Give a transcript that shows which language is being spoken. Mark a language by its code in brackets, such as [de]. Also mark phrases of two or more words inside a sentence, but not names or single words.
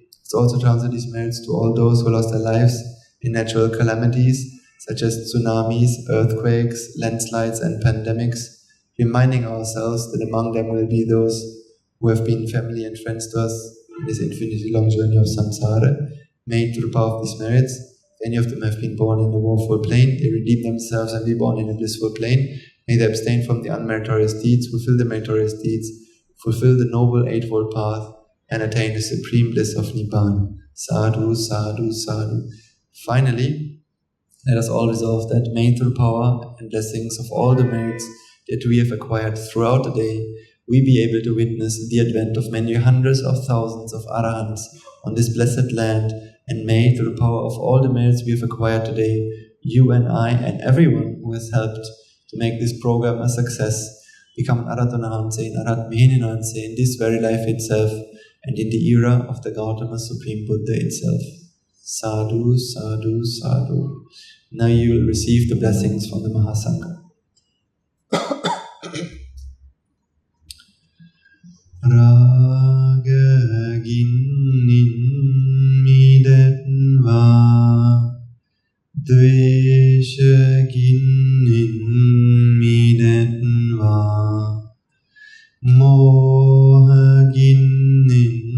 [en] Let's also transfer these merits to all those who lost their lives in natural calamities such as tsunamis, earthquakes, landslides and pandemics, reminding ourselves that among them will be those who have been family and friends to us in this infinitely long journey of samsara. May through the power of these merits, if any of them have been born in the woeful plane, they redeem themselves and be born in a blissful plane. May they abstain from the unmeritorious deeds, fulfill the meritorious deeds, fulfill the Noble Eightfold Path, and attain the supreme bliss of Nibbāna. [pi] Sadhu, sadhu, sadhu. [en] Finally, let us all resolve that may through power and blessings of all the merits that we have acquired throughout the day, we be able to witness the advent of many hundreds of thousands of Arahants on this blessed land, and may through the power of all the merits we have acquired today, you and I and everyone who has helped to make this program a success, become Aratanahanse and Aratmehinahanse in this very life itself and in the era of the Gautama Supreme Buddha itself. [pi] Sadhu, sadhu, sadhu. [en] Now you will receive the blessings from the Mahasangha. [si] රාගගින්නින් මිදෙත්වා ද්වේෂගින්නින් මිදෙත්වා මෝහගින්නින්